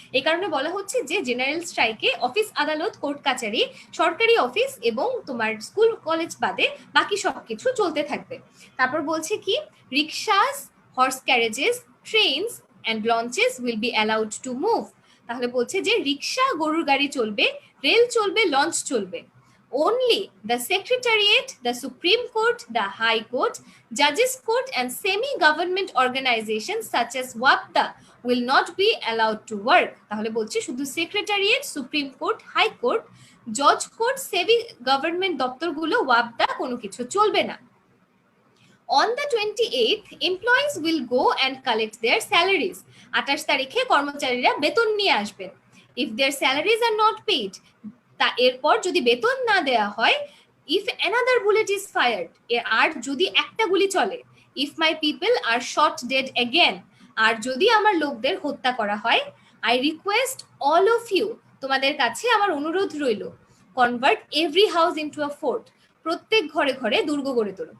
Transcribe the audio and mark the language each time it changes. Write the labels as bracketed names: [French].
[Bangla] এই কারণে বলা হচ্ছে যে জেনারেল স্ট্রাইকে অফিস আদালত কোর্ট কাচারি সরকারি অফিস এবং তোমার স্কুল কলেজ বাদে বাকি সবকিছু চলতে থাকবে। তারপর বলছে কি [English] Rickshaws horse carriages trains and launches will be allowed to move. [Bangla] তাহলে বলছে যে রিক্সা গরুর গাড়ি চলবে, রেল চলবে, লঞ্চ চলবে। [English] Only the Secretariat, the Supreme Court, the High Court, Judges Court and semi-government organizations such as WAPDA will not be allowed to work. [Bangla] তাহলে বলছি শুধু secretariat, supreme court, high court, জজ কোর্ট, সেমি গভর্নমেন্ট দপ্তরগুলো ওয়াপদা কোনো কিছু চলবে না। [English] On the 28th, employees will go and collect their salaries. [Bangla] 28 তারিখে কর্মচারীরা বেতন নিয়ে আসবেন। [English] If their salaries are not paid, [Bangla] তা এরপর যদি বেতন না দেয়া হয়, [English] if another bullet is fired, [Bangla] আর যদি একটা গুলি চলে, [English] if my people are shot dead again, [Bangla] আর যদি আমার লোকদের হত্যা করা হয়, [English] I request all of you, [Bangla] তোমাদের কাছে আমার অনুরোধ রইল, [English] convert every house into a fort, [Bangla] প্রত্যেক ঘরে ঘরে দুর্গ গড়ে তোলো।